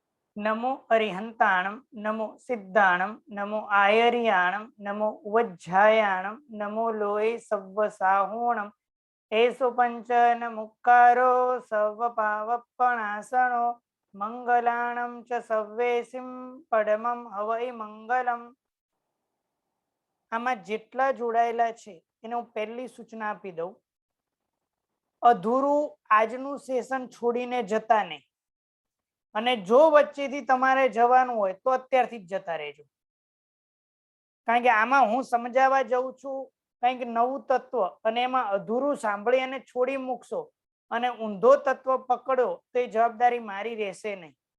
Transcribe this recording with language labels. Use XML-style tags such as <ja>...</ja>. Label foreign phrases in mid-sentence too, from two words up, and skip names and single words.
<pra>नमो अरिहंताणं नमो सिद्धाणं नमो आयर्याणं नमो वज्झायाणं नमो लोये सव्वसाहोणं एषु पंचन मुक्कारो सर्वपावपणासनो मंगलाणं च सव्वेसिं परमं हवै मंगलम।</pra> <gu>આમાં જેટલા જોડાયેલા છે એને હું પહેલી સૂચના આપી દઉં, અધૂરું આજનું સેશન છોડીને જતા નહીં, અને જો વચ્ચેથી તમારે જવાનું હોય તો અત્યારથી જ જતા રહેજો, કારણ કે આમાં હું સમજાવવા જઉં છું કંઈક નવું તત્વ, અને એમાં અધૂરું સાંભળી અને છોડી મૂકશો અને ઊંધો તત્વ પકડો તો એ જવાબદારી મારી રહેશે નહીં.</gu>